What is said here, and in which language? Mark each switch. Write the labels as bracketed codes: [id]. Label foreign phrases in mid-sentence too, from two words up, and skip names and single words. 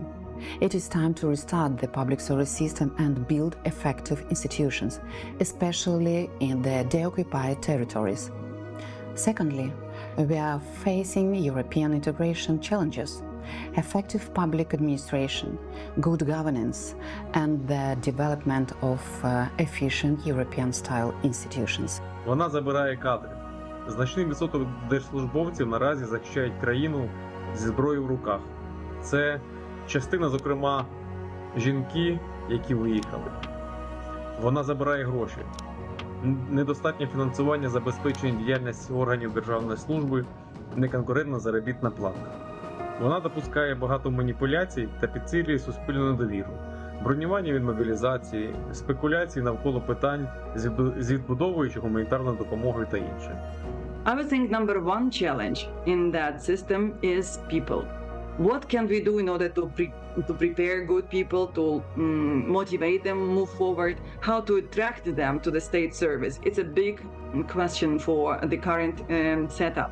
[en] It is time to restart the public service system and build effective institutions, especially in the deoccupied territories. Secondly, we are facing European integration challenges. Effective public administration, good governance, and the development of efficient European-style institutions. [uk] Вона забирає кадри. Значний відсоток держслужбовців наразі захищають країну зі зброєю в руках. Це частина, зокрема, жінки, які виїхали. Вона забирає гроші. Недостатнє фінансування забезпечення діяльності органів державної служби, неконкурентна заробітна плата. Вона допускає багато маніпуляцій та підсилює суспільну недовіру, бронювання від мобілізації, спекуляції навколо питань з відбудовою чи гуманітарною допомогою та інше. [en] I would think number one challenge in that system is people. What can we do in order to prepare good people, to motivate them, move forward, how to attract them to the state service? It's a big question for the current setup.